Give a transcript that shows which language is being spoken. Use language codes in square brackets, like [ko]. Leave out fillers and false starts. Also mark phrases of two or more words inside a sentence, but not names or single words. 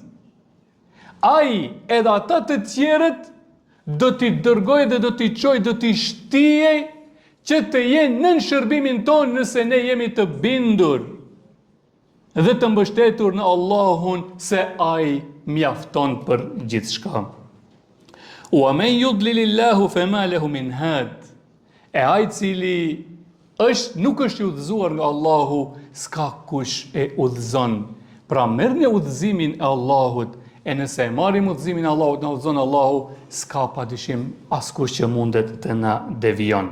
[sq] Ai edhe ata të tjerët do t'i dërgoj dhe do t'i qoj, do t'i shtijej që të jenë nën shërbimin tonë nëse ne jemi të bindur dhe të mbështetur në Allahun se ai mjafton për gjithçka. [ar] ومن يضلل الله فما له من هاد. [sq] E ai cili nuk është i udhëzuar nga Allahu, s'ka kush e udhëzon. Pra merrni udhëzimin e Allahut, e nëse e marrim udhëzimin e Allahut, na udhëzon Allahu, s'ka padyshim askush që mundet të na devijon.